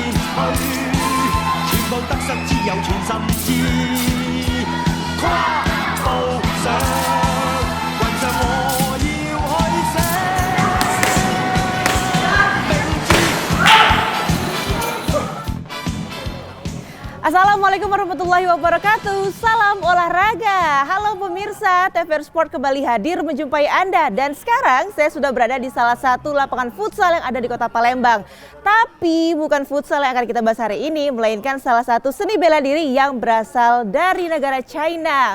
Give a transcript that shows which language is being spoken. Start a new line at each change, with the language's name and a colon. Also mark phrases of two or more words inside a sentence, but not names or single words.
Cantonese: 去，全部得失只有全心知，跨步上雲上我要去寫明知。
Arabic: السلام عليكم ورحمة الله وبركاته.
Indonesian: Salam olahraga. Halo pemirsa, TVRI Sport kembali hadir menjumpai Anda. Dan sekarang saya sudah berada di salah satu lapangan futsal yang ada di kota Palembang. Tapi bukan futsal yang akan kita bahas hari ini, melainkan salah satu seni bela diri yang berasal dari negara China.